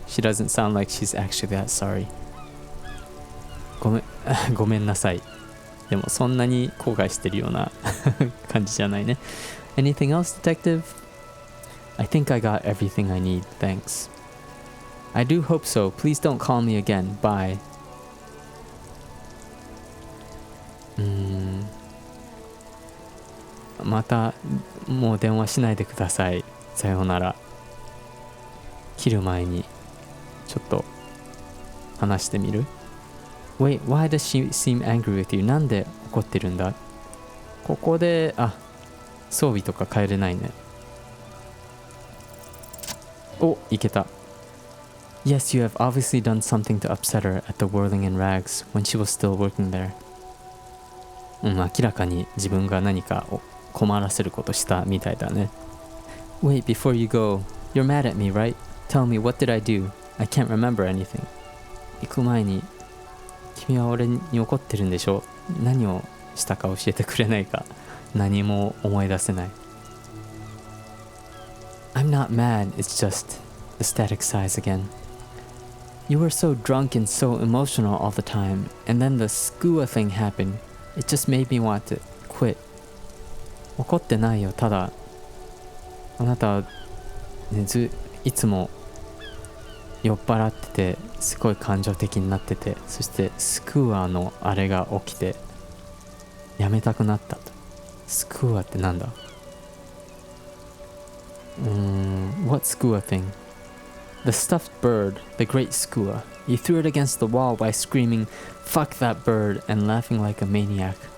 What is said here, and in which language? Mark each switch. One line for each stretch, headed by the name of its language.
English: She doesn't sound like she's actually that sorry.
Japanese: ごめんなさい。でもそんなに後悔してるような感じじゃないね。
English: Anything else, detective? I think I got everything I need, thanks. I do hope so. Please don't call me again. Bye.
Japanese: またもう電話しないでください。さようなら。切る前にちょっと話してみる？
English: Wait, why does she seem angry with you?
Japanese: なんで怒ってるんだ？ここで装備とか変えれないね。お、いけた。
English: Yes, you have obviously done something to upset her at the Whirling in Rags when she was still working there.
Japanese: 明らかに自分が何かを困らせることしたみたいだね。
English: Wait, before you go, you're mad at me, right? Tell me, what did I do? I can't remember anything.
Japanese: 行く前に、君は俺に怒ってるんでしょ？何をしたか教えてくれないか？何も思い出せない。
English: I'm not mad, it's just the static sighs again. You were so drunk and so emotional all the time, and then the skua thing happened. It just made me want to quit.
Japanese: 怒ってないよ、ただあなたは、ね、いつも酔っ払っててすごい感情的になってて、そしてスクワのあれが起きてやめたくなったと。スクワってなんだ？
English: What skua thing? The stuffed bird, the great skua. You threw it against the wall by screaming, "Fuck that bird," and laughing like a maniac.